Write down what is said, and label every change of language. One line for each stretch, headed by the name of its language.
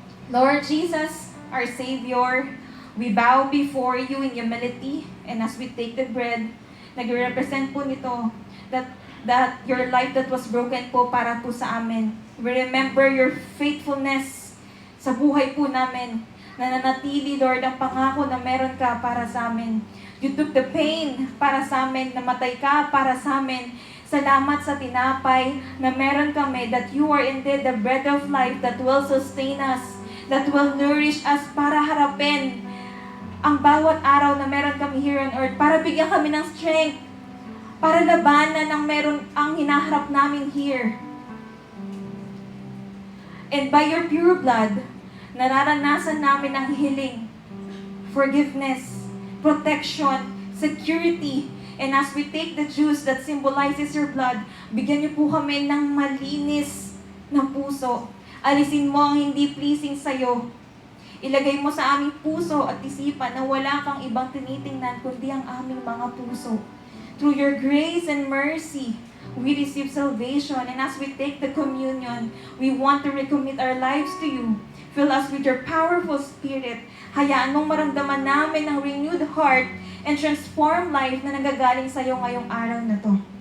English: Lord Jesus, our Savior, we bow before you in humility, and as we take the bread, nag-represent po nito that your life that was broken po
Filipino: para po sa amin.
English: We remember your faithfulness sa buhay po namin.
Filipino: Nananatili, Lord, ang pangako na meron ka para sa amin.
English: You took the pain
Filipino: para sa amin, namatay ka para sa amin. Salamat sa tinapay na meron kami,
English: that you are indeed the bread of life that will sustain us, that will nourish us para harapin ang bawat araw na meron kami here on earth, para bigyan kami ng strength, para labanan ang meron ang hinaharap namin here. And by your pure blood, nararanasan namin ang healing, forgiveness, protection, security. And as we take the juice that symbolizes your blood,
Filipino: bigyan niyo po kami ng malinis na puso. Alisin mo ang hindi pleasing sa'yo. Ilagay mo sa aming puso at isipan na wala kang ibang tinitingnan kundi ang aming mga puso.
English: Through your grace and mercy, we receive salvation. And as we take the communion, we want to recommit our lives to you. Fill us with your powerful spirit.
Filipino: Hayaan mong maramdaman namin ang
English: renewed heart and transformed life
Filipino: na nagagaling sa iyo ngayong araw na to.